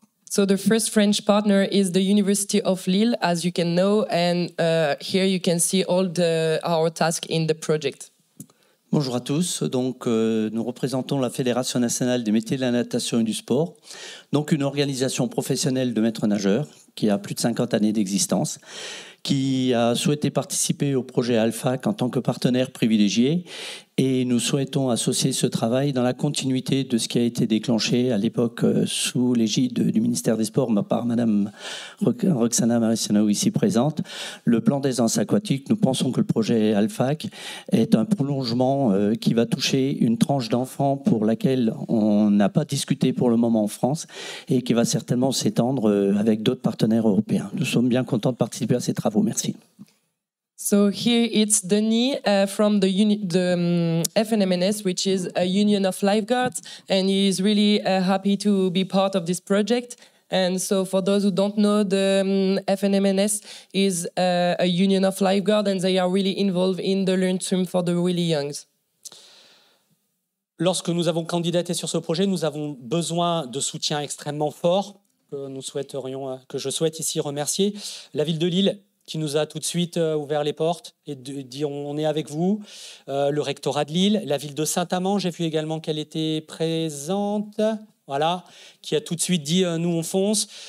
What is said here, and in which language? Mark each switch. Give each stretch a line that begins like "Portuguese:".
English: So the first French partner is the University of Lille, as you can know, and here you can see all our tasks in the project.
French: Bonjour à tous. Donc, nous représentons la Fédération nationale des métiers de la natation et du sport, donc une organisation professionnelle de maîtres nageurs qui a plus de 50 années d'existence, qui a souhaité participer au projet ALFAC en tant que partenaire privilégié. Et nous souhaitons associer ce travail dans la continuité de ce qui a été déclenché à l'époque sous l'égide du ministère des Sports par Madame Roxana Mariciano ici présente. Le plan d'aisance aquatique, nous pensons que le projet ALFAC est un prolongement qui va toucher une tranche d'enfants pour laquelle on n'a pas discuté pour le moment en France et qui va certainement s'étendre avec d'autres partenaires européens. Nous sommes bien contents de participer à ces travaux. Merci.
English: So here it's Denis from the FNMNS, which is a union of lifeguards, and he is really happy to be part of this project. And so for those who don't know, the FNMNS is a union of lifeguards, and they are really involved in the Learn Swim for the really youngs.
French: Lorsque nous avons candidaté sur ce projet, nous avons besoin de soutien extrêmement fort que je souhaite ici remercier. La ville de Lille qui nous a tout de suite ouvert les portes et dit on est avec vous, le rectorat de Lille, la ville de Saint-Amand, j'ai vu également qu'elle était présente, voilà, qui a tout de suite dit nous on fonce.